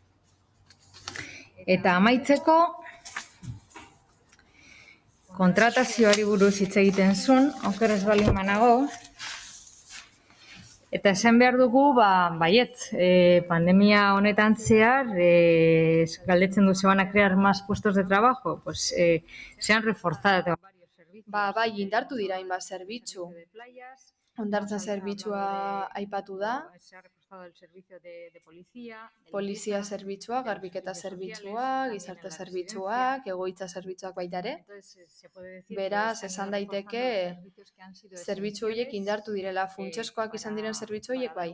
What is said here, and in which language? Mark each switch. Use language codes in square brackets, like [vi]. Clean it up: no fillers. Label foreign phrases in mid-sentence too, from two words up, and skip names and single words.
[eu] Eta amaitzeko, kontratazioari buruz hitz egiten zuen, oker ez balin banago, eta esan behar dugu, pandemia honetan zehar, galdetzen du, [es] se van a crear más puestos de trabajo, pues se han reforzado. [eu] Bai, indartu dira hainbat zerbitzu. Hondartza zerbitzua aipatu da, polizia zerbitzua, garbiketa zerbitzua, gizarte zerbitzuak, egoitza zerbitzuak baita ere. Beraz, esan daiteke zerbitzu horiek indartu direla, funtseskoak izan diren zerbitzu horiek bai.